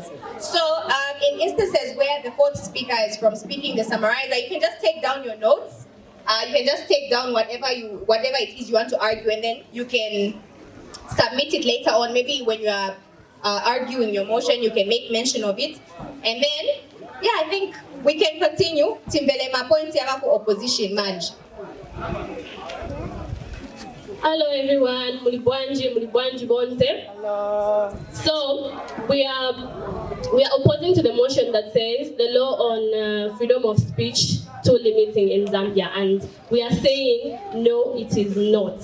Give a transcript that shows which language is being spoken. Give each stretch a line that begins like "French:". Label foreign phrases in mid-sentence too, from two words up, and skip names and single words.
English: So in instances where the fourth speaker is from speaking, the summarizer, you can just take down your notes. You can just take down whatever it is you want to argue, and then you can submit it later on. Maybe when you are arguing your motion, you can make mention of it. And then, yeah, I think we can continue.
Bemba: Timbele mapointi yako opposition Manj.
English: Hello everyone,
Bemba: mulibwanji bonte.
English: Hello. So we are opposing to the motion that says the law on freedom of speech too limiting in Zambia, and we are saying no, it is not.